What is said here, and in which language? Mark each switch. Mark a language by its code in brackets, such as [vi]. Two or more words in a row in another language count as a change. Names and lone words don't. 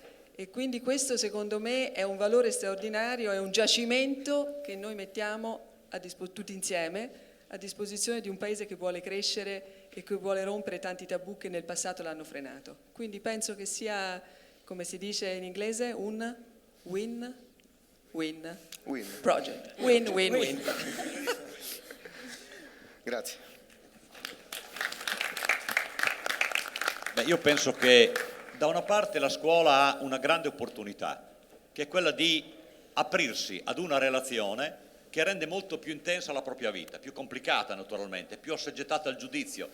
[it] E quindi questo secondo me è un valore straordinario, è un giacimento che noi mettiamo tutti insieme a disposizione di un paese che vuole crescere e che vuole rompere tanti tabù che nel passato l'hanno frenato. Quindi penso che sia, come si dice in inglese, un [en] win-win project. [it] Win-win-win. Grazie. Beh, io penso che da una parte la scuola ha una grande opportunità, che è quella di aprirsi ad una relazione che rende molto più intensa la propria vita, più complicata naturalmente, più assoggettata al giudizio.